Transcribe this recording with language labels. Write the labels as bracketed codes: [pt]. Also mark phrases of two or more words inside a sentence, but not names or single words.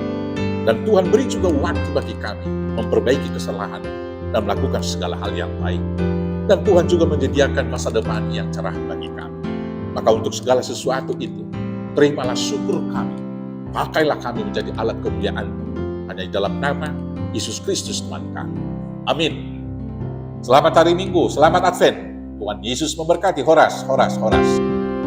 [id] Dan Tuhan beri juga waktu bagi kami memperbaiki kesalahan dan melakukan segala hal yang baik. Dan Tuhan juga menyediakan masa depan yang cerah bagi kami. Maka untuk segala sesuatu itu, terimalah syukur kami. Pakailah kami menjadi alat kemuliaan-Mu. Hanya di dalam nama Yesus Kristus Tuhan kami. Amin. Selamat hari Minggu, selamat Advent. Tuhan Yesus memberkati. [bts] Horas, horas, horas.